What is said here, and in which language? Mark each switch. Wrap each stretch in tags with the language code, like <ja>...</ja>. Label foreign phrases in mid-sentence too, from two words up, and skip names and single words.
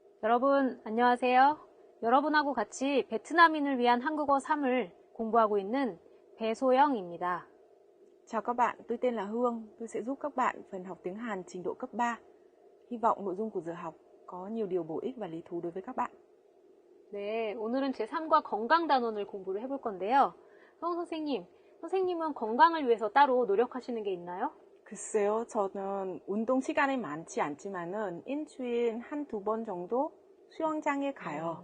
<ko>여러분 안녕하세요. 여러분하고 같이 베트남인을 위한 한국어 3을 공부하고 있는 배소영입니다.</ko> <vi>Chào các bạn, tôi tên là Hương. Tôi sẽ giúp các bạn phần học tiếng Hàn trình độ cấp 3. Hy vọng nội dung của giờ học có nhiều điều bổ ích và lý thú đối với các bạn.</vi> <ko>네, 오늘은 제3과 건강 단원을 공부를 해볼 건데요. 선생님은 건강을 위해서 따로 노력하시는 게 있나요? 글쎄요, 저는 운동 시간이 많지 않지만은 일주일에 한두 번 정도 수영장에 가요.</ko>